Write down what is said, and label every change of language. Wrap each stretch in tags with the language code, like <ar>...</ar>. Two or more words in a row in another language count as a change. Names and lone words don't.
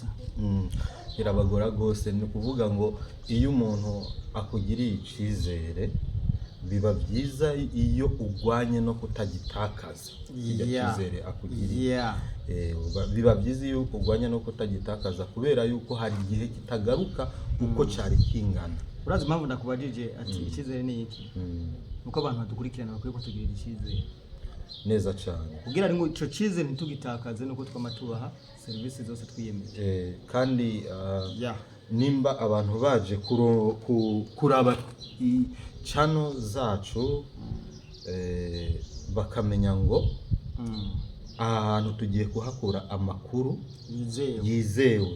<rn>kirabagora gose ni kuvuga ngo iyo umuntu akugiriye icyizere biba byiza iyo ugwanye no kutagitakaza icyizere akugiriye biba byiza iyo ugwanye no kutagitakaza kubera yuko hari igihe kitagaruka uko cyari kingana urazi impamvu ndakubajije ati icyizere ni iki nuko abantu badukurikirana bakwiye kutugirira icyizere neza cyane kugira ngo ico cyizere ntitugitakaze nuko twamatubaha service zose twiyemeje kandi nimba abantu baje kuraba channel zacu bakamenya ngo ahantu tugiye kuhakura amakuru yizewe</rn>